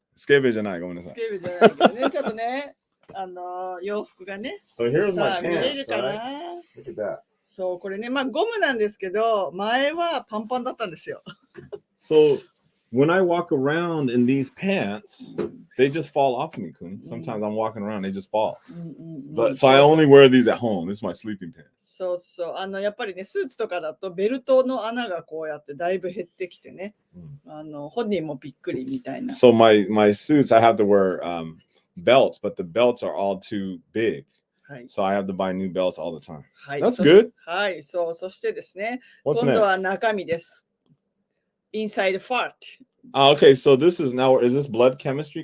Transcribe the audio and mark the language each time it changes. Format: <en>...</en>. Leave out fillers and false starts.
<ja>スケベじゃない、ごめんなさい。スケベじゃないけどね、ちょっとね、洋服がね、さあ見えるかな。</ja> <en>Look at that.</en> <ja>そう、これね、ゴムなんですけど、前はパンパンだったんですよ。</ja> <en>So, when I walk around in these pants, they just fall off me, Cooney. Sometimes I'm walking around, they just fall. But so I only wear these at home. This is my sleeping pants.</en> <ja>そうそう、やっぱりね、スーツとかだとベルトの穴がこうやってだいぶ減ってきてね、本人もびっくりみたいな。</ja> <en>So my suits, I have to wear belts, but the belts are all too big. So I have to buy new belts all the time. That's good.</en> <ja>はい、そしてですね、今度は中身です。</ja> <en>Inside fart. Okay, so this is this blood chemistry?</en>